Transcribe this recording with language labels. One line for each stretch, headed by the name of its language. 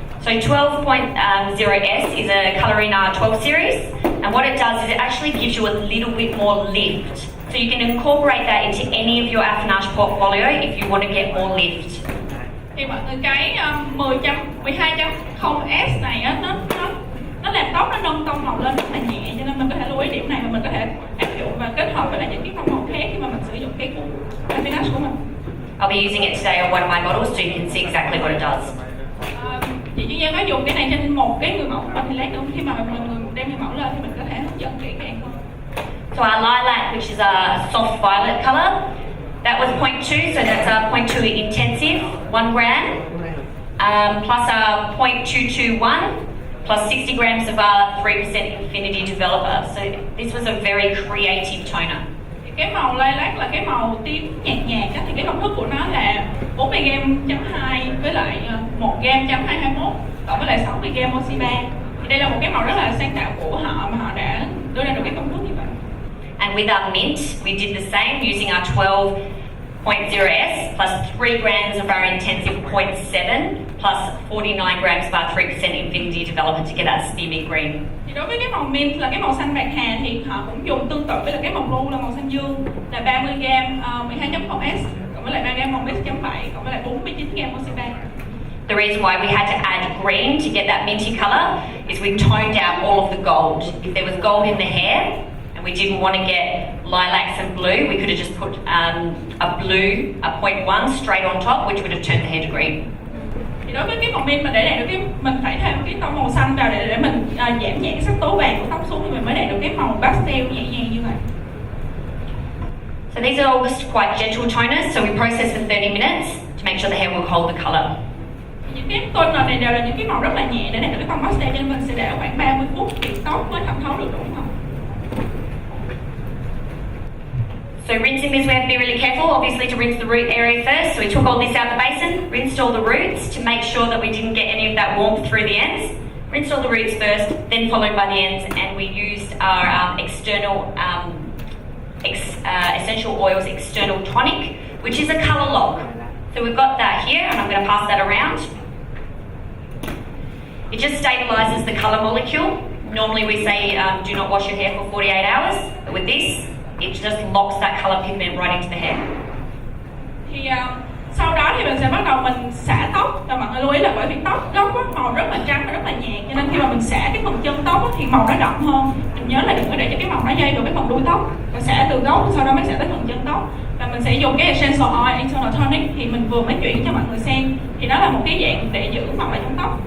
English: So 12.0S is a colour in our 12 series, and what it does is it actually gives you a little bit more lift. So you can incorporate that into any of your Affinage portfolio if you want to get more lift.
Vietnamese: Thì mọi người cái 12.0S này á, nó làm tóc nó nâng tông màu lên rất là nhẹ, cho nên mình có thể lưu ý điểm này và mình có thể áp dụng và kết hợp với lại những cái tông màu khác khi mà mình sử dụng cái Affinage của mình.
English: I'll be using it today on one of my models so you can see exactly what it does.
Vietnamese: Chị Duy Giang có dùng cái này trên một cái người mẫu và thì lát nữa khi mà mọi người đem người mẫu lên thì mình có thể hướng dẫn kỹ càng hơn.
English: So our lilac, which is a soft violet colour, that was 0.2, so that's a 0.2 intensive, 1 gram, plus a 0.221, plus 60 grams of our 3% Affinity Developer. So this was a very creative toner.
Vietnamese: Thì cái màu lilac là cái màu tím nhạt nhạt á, thì cái công thức của nó là 40 gram.2 với lại 1 gram.221 cộng với lại 60 gram oxy 3. Thì đây là một cái màu rất là sáng tạo của họ mà họ đã đưa ra được cái công thức như vậy.
English: And with our mint, we did the same using our 12.0S plus 3 grams of our intensive 0.7 plus 49 grams of our 3% Infinity Developer to get that steamy green.
Vietnamese: Thì đối với cái màu mint là cái màu xanh bạc hà thì họ cũng dùng tương tự với là cái màu blue là màu xanh dương là 30 gram 12.0S cộng với lại 3 gram 0.7 cộng với lại 49 gram oxy 3.
English: The reason why we had to add green to get that minty colour is we toned out all of the gold. If there was gold in the hair and we didn't want to get lilacs and blue, we could have just put a blue, a 0.1 straight on top, which would have turned the hair to green.
Vietnamese: Thì đối với cái màu mint mà để đạt được cái mình phải thêm cái tông màu xanh vào để mình giảm nhẹ cái sắc tố vàng của tóc xuống thì mình mới đạt được cái màu pastel nhẹ nhàng như vậy.
English: So these are all just quite gentle toners, so we process for 30 minutes to make sure the hair will hold the colour.
Vietnamese: Những cái toner này đều là những cái màu rất là nhẹ để đạt được cái tông pastel, cho nên mình sẽ để khoảng 30 phút thì tóc mới thẩm thấu được đúng không?
English: So rinsing this, we have to be really careful, obviously, to rinse the root area first. So we took all this out the basin, rinsed all the roots to make sure that we didn't get any of that warmth through the ends. Rinsed all the roots first, then followed by the ends, and we used our external essential oils external tonic, which is a colour lock. So we've got that here, and I'm going to pass that around. It just stabilises the colour molecule. Normally we say do not wash your hair for 48 hours, but with this, it just locks that colour pigment right into the hair.
Vietnamese: Thì sau đó thì mình sẽ bắt đầu mình xả tóc, và mọi người lưu ý là bởi vì tóc gốc á, màu rất là trắng và rất là nhạt, cho nên khi mà mình xả cái phần chân tóc á, thì màu nó đậm hơn. Mình nhớ là đừng có để cho cái màu nó dây vào cái phần đuôi tóc, và xả từ gốc sau đó mới xả tới phần chân tóc. Và mình sẽ dùng cái essential oil internal tonic thì mình vừa mới chuyển cho mọi người xem, thì nó là một cái dạng để giữ màu lại trong tóc.